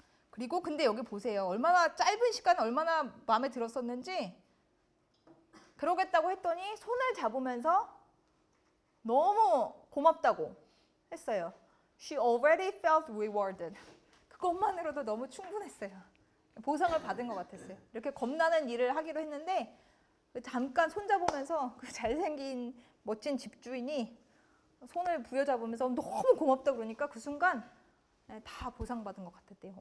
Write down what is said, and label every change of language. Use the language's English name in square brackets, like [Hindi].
[Korean] 그리고 근데 여기 보세요. 얼마나 짧은 시간에 얼마나 마음에 들었었는지. 그러겠다고 했더니 손을 잡으면서 너무 고맙다고 했어요. [English] She already felt rewarded. [Korean] 그것만으로도 너무 충분했어요. 보상을 받은 것 같았어요. 이렇게 겁나는 일을 하기로 했는데 잠깐 손잡으면서 그 잘생긴 멋진 집주인이 손을 부여잡으면서 너무 고맙다 그러니까 그 순간 다 보상받은 것 같았대요.